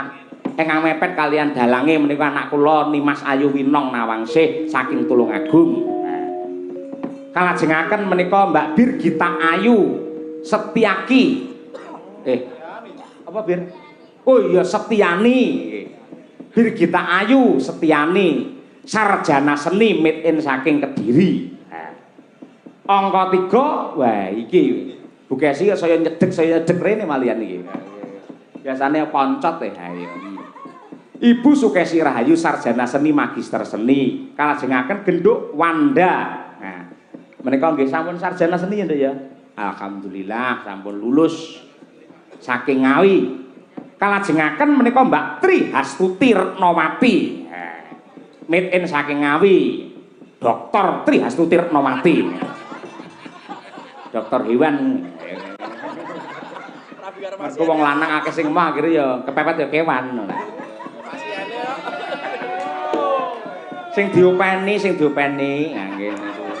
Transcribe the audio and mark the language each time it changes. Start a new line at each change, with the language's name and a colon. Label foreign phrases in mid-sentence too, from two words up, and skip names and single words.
Javanese: Ingkang mepet kalian dalange menika anak kula Nimas Ayu Winong Nawangsih saking Tulungagung. Kalajengaken menika Mbak Birgita Ayu Setiaki. Apa Bir? Oh iya Setiani. Birgita Ayu Setiani, sarjana seni
English: made in
Javanese: saking Kediri. Angka 3, wah iki Bu Kesi saya nyedek rene malian iki. Biasane poncot ayo. Ibu Sukesi Rahayu sarjana seni magister seni. Kalajengaken genduk Wanda. Nah, menika nggih sampun sarjana seni ya. Alhamdulillah sampun lulus saking Ngawi. Kalajengaken menika Mbak Tri Hastuti Retnawati.
English: Made in
Javanese: saking Ngawi. Dr.
Indonesian: Tri Hastuti Retnawati. Dokter hewan.
Javanese: Mergo wong lanang akeh sing mah akhire ya kepepet ya kewan. Sing diopeni nggih niku.